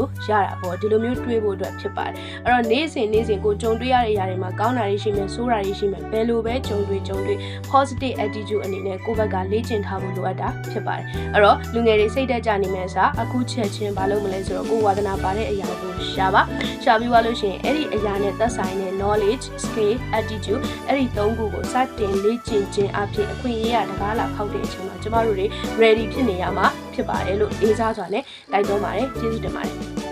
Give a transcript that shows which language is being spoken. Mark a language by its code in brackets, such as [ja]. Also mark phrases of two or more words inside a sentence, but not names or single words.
[my] လို့ရတာပေါ့ဒီလိုမျိုးတွေးဖို့အတွက်ဖြစ်ပါတယ်အဲ့တော့နေ့စဉ်ကိုကြုံတွေ့ရတဲ့ຢာတွေမှာကောင်းတာတွေရှိမယ်ဆိုး တာတွေရှိမယ်ဘယ်လိုပဲကြုံတွေ့ [en] positive attitude [my] အနေနဲ့ကိုယ့်ဘက်ကလေ့ကျင့်ထားဖို့လိုအပ်တာဖြစ်ပါတယ်အဲ့တော့လူငယ်တွေစိတ်တက်ကြနေမယ်အစားအခုချက်ချင်းဘာလုပ်မလဲဆိုတော့ကိုယ်ဝါသနာပါတဲ့အရာကိုရှာပြီးသွားလို့ရှိရင်အဲ့ဒီအရာနဲ့သက်ဆိုင်တဲ့ [en] knowledge skill attitude [my] အဲ့ဒီ၃ခုကိုစတင်လေ့ကျင့်ခြင်းအဖြစ်အခွင့်အရေးရတကားလာခောက်တဲ့အချိန်မှာကျမတို့တွေ ready ဖြစ်နေရမှာဖြစ်ပါတယ်လို့အေးစားစွာနဲ့တိုက်တွန်းပါတယ်ကျေးဇူးတင်ပါတယ်